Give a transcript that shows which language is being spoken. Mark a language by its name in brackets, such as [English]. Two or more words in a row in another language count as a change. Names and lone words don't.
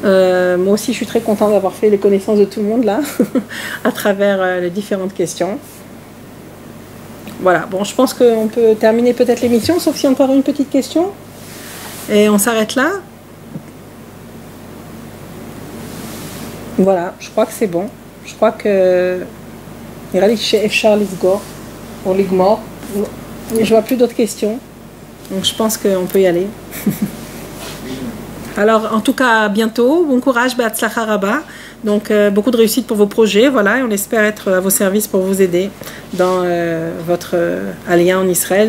[French] Moi aussi, je suis très contente d'avoir fait les connaissances de tout le monde là, à travers les différentes questions. Voilà, bon, je pense qu'on peut terminer peut-être l'émission, sauf si encore une petite question. Et on s'arrête là. Voilà, je crois que c'est bon. Je crois que... [Hebrew] נראה לי שאפשר לסגור, או לגמור. [French] Je vois plus d'autres questions. Donc je pense qu'on peut y aller. Alors, en tout cas, à bientôt. Bon courage, [Hebrew] בהצלחה רבה. [French] Donc, beaucoup de réussite pour vos projets. Voilà, et on espère être à vos services pour vous aider dans votre alliance en Israël.